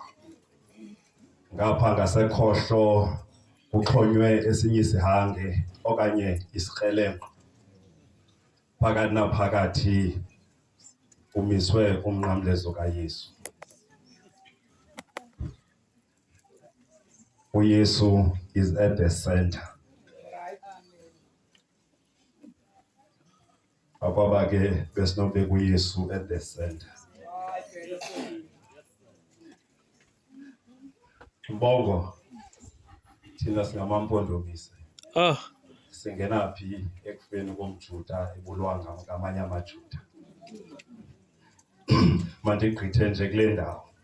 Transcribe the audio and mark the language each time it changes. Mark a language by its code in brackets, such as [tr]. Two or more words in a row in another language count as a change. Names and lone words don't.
[xh] Ngapha ngasekhohlo uxhonywe esinye isihange okanye isikrelemnqa. Phakathi naphakathi umiswe umnqamlezo kaYesu. [en] uYesu is at the center. [xh] Akwaba ke besinobeka uYesu [en] at the center. [xh] Mbongo thina singamampondomise. Singena phi ekufeni komJuda ebulwanga ngamanye amaJuda. Mandigqithe nje kule ndawo.